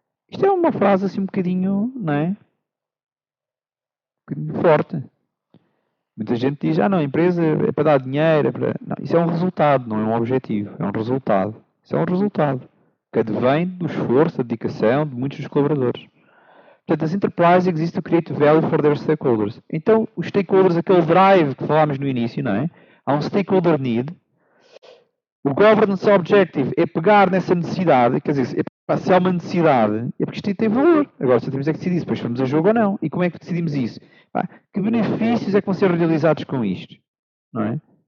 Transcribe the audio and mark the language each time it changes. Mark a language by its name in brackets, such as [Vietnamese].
[Portuguese] Isto é uma frase assim um bocadinho, não é? Um bocadinho forte. Muita gente diz, não, a empresa é para dar dinheiro, é para... Não, isso é um resultado, não é um objetivo. É um resultado. Isso é um resultado que advém do esforço, da dedicação de muitos dos colaboradores. Portanto, as [English] enterprises exist to create value for their stakeholders. [Portuguese] Então, os stakeholders, aquele drive que falámos no início, não é? Há um stakeholder need. O governance objective é pegar nessa necessidade, quer dizer, se há uma necessidade, é porque isto tem valor. Agora, só temos é que decidir se depois vamos a jogo ou não. E como é que decidimos isso? Que benefícios é que vão ser realizados com isto? Não é?